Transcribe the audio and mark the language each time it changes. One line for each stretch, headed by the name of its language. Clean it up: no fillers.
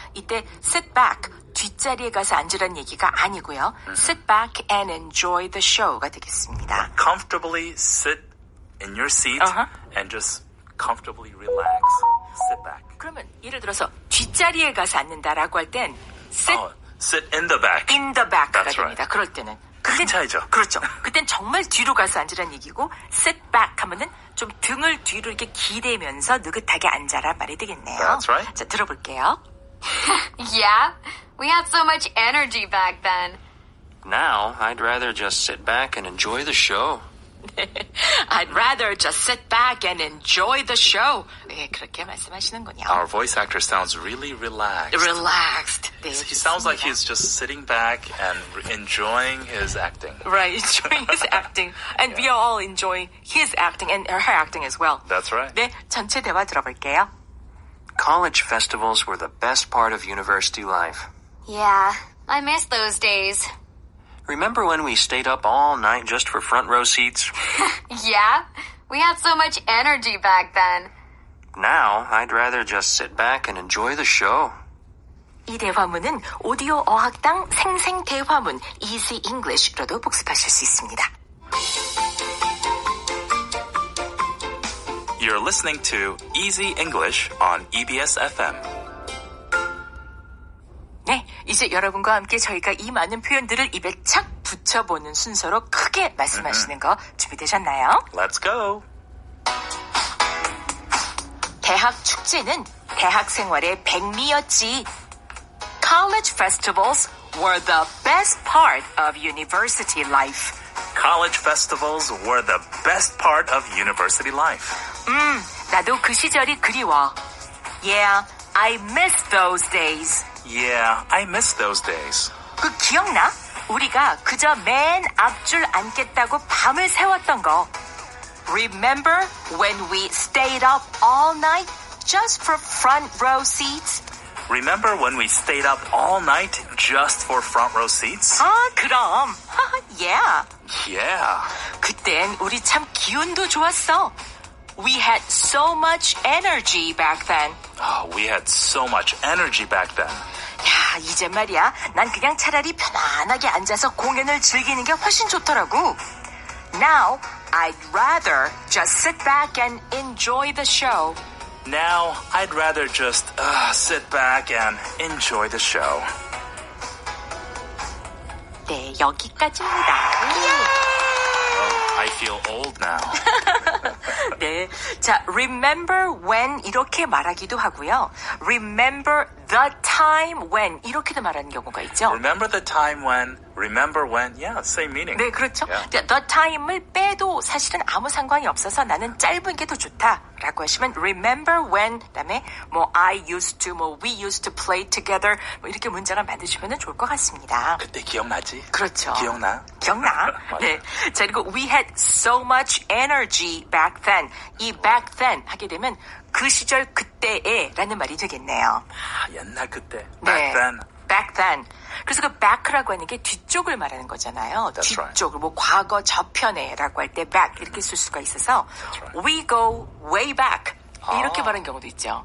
Korean: 이때
English: sit back,
Korean: 뒷자리에 가서 앉으라는 얘기가 아니고요.
English: Sit back and enjoy the show
Korean: 가 되겠습니다.
English: Comfortably sit in your seat and just comfortably relax, sit back.
Korean: 그러면 예를 들어서 뒷자리에 가서 앉는다라고 할 땐
English: sit Sit in the back. in the back가 That's
Korean: 됩니다.
English: right.
Korean: 그럴 때는. 큰 차이죠. 그렇죠. 그땐 정말 뒤로 가서 앉으라는 얘기고
English: sit back
Korean: 하면은 좀 등을 뒤로 이렇게 기대면서 느긋하게 앉아라 말이 되겠네요.
English: That's right.
Korean: 자, 들어볼게요.
English: Yeah, we had so much energy back then. Now, I'd rather just sit back and enjoy the show. I'd rather just sit back and enjoy the show.
Korean: 네, 그렇게 말씀하시는군요.
English: Our voice actor sounds really relaxed. Relaxed.
Korean: 네,
English: He sounds like
Korean: 좋습니다.
English: he's just sitting back and enjoying his acting. Right, enjoying his acting. And we are all enjoying his acting and her acting as well. That's right.
Korean: 네, 전체 대화 들어볼게요.
English: College festivals were the best part of university life. Yeah, I miss those days. Remember when we stayed up all night just for front row seats? Yeah, we had so much energy back then. Now, I'd rather just sit back and enjoy the show.
Korean: 이 대화문은 오디오 어학당 생생 대화문 Easy English로도 복습하실 수 있습니다.
English: You're listening to Easy English on EBS FM.
Korean: 네, 이제 여러분과 함께 저희가 이 많은 표현들을 입에 착 붙여보는 순서로 크게 말씀하시는 거 준비되셨나요?
English: Let's go.
Korean: 대학 축제는 대학 생활의 백미였지.
English: College festivals were the best part of university life. College festivals were the best part of university life.
Korean: 나도 그 시절이 그리워.
English: Yeah, I miss those days. Yeah, I miss those days.
Korean: 그 기억나? 우리가 그저 맨 앞줄 앉겠다고 밤을 새웠던 거.
English: Remember when we stayed up all night just for front row seats? Remember when we stayed up all night just for front row seats?
Korean: 아, 그럼.
English: Yeah. Yeah.
Korean: 그땐 우리 참 기운도 좋았어.
English: We had so much energy back then. Oh, we had so much energy back then.
Korean: 야, 이제 말이야. 난 그냥 차라리 편안하게 앉아서 공연을 즐기는 게 훨씬 좋더라고.
English: Now, I'd rather just sit back and enjoy the show. Now, I'd rather just sit back and enjoy the show.
Korean: 네, 여기까지입니다.
English: I feel old now.
Korean: 네, 자,
English: remember when
Korean: 이렇게 말하기도 하고요.
English: Remember the time when
Korean: 이렇게도 말하는 경우가 있죠.
English: Remember the time when, yeah, same meaning.
Korean: 네, 그렇죠.
English: Yeah.
Korean: The time을 빼도 사실은 아무 상관이 없어서 나는 짧은 게 더 좋다라고 하시면
English: remember when
Korean: 그다음에 뭐 I used to, 뭐
English: we used to play together
Korean: 뭐 이렇게 문장을 만드시면 좋을 것 같습니다. 그때 기억나지? 그렇죠. 기억나? 기억나? 네. 자, 그리고
English: we had so much energy back then.
Korean: 이
English: back then
Korean: 하게 되면 그 시절 그때에 라는 말이 되겠네요. 옛날 그때. 네.
English: Back then. back then.
Korean: 그래서 그 back라고 하는 게 뒤쪽을 말하는 거잖아요.
English: That's right.
Korean: 뒤쪽을 뭐 과거 저편에라고 할 때 back 이렇게 쓸 수가 있어서
English: right. we go way back
Korean: 이렇게 말하는 경우도 있죠.